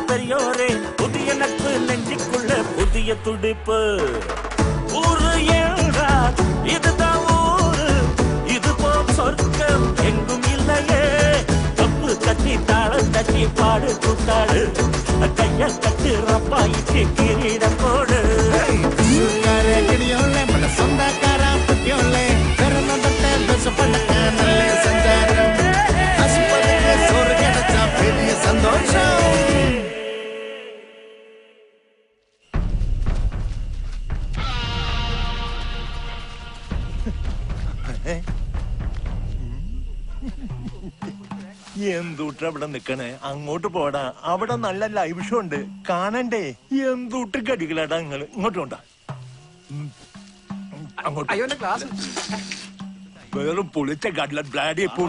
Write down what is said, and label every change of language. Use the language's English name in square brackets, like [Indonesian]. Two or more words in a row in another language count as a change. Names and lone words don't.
[Tamil] பெரியோரே புதிய நட்பு நெஞ்சுக்குள்ள புதிய துடிப்பு ஊரு ஏழா இதுதான் ஊரு இது போல் சொர்க்கம் எங்கும் இல்லையே தப்பு தட்டி தாளம் தட்டி பாடு கூத்தாடு கைய கட்டு ரப்பாயிச்சு கிரீடம் போடு [Malayalam] സ്വന്തക്കാരാം കുട്ടിയോളെ പിറന്ന തൊട്ടേ വിശപ്പടക്കാൻ നല്ല സഞ്ചാരം പശുപതിക്ക് [Tamil] சோறு கிடைச்ச பெரிய சந்தோஷம் [Malayalam] എന്തൂട്ട് അവിടെ നിക്കണേ അങ്ങോട്ട് പോടാ അവിടെ നല്ല [English] live show [Malayalam] ഉണ്ട് കാണണ്ടേ എന്തൂട്ട് കടികളാടാ നിങ്ങൾ ഇങ്ങോട്ട് കൊണ്ടാ വെറും പൊളിച്ച കടല ബ്ലാഡി